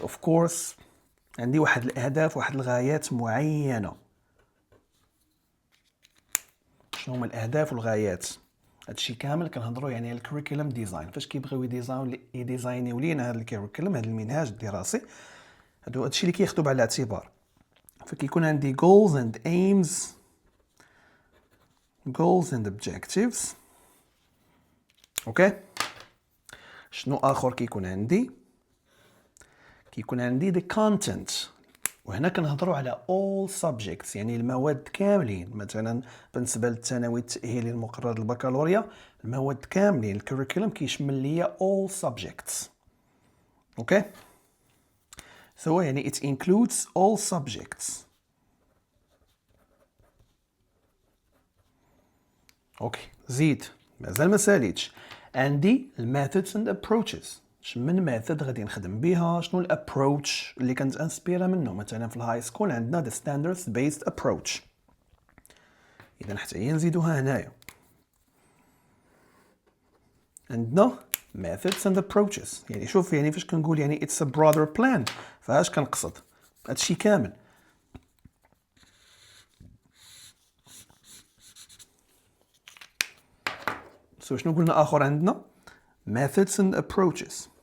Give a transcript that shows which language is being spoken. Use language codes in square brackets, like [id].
[ar] اوف كورس عندي واحد الاهداف، واحد الغايات معينه. شنو هما الاهداف والغايات؟ هادشي كامل كنهضروا يعني على الكوريكولم ديزاين. فاش كيبغيو يديزاينيو لينا هذا الكوريكولم، هذا المنهاج الدراسي، هادشي اللي كياخذوا بعين الاعتبار. فكيكون عندي [en] goals and aims، goals and objectives. [ar] اوكي، شنو اخر كيكون عندي؟ كيكون عندي [en] the content. [ar] وهنا كنهضروا على [en] all subjects، [ar] يعني المواد كاملين. مثلا بالنسبه للثانوي التاهيلي المقرر البكالوريا، المواد كاملين، الكوريكولم كيشمل ليا [en] all subjects. Okay, [ar] يعني [en] it includes all subjects. [ar] اوكي، زيد مازال ما ساليتش. عندي الميثودز اند ابروتشز. من ميثود غادي نخدم بها؟ شنو الابروتش اللي كانت انسبيرا منه؟ مثلا في الهاي سكول عندنا [en] the standards based approach. [ar] اذا حتى هي نزيدوها هنايا. عندنا [en] methods and approaches. [ar] يعني شوف، يعني فاش كنقول يعني [en] it's a broader plan، [ar] فاش كنقصد؟ هادشي كامل. شنو قلنا اخر؟ عندنا [en] methods and approaches.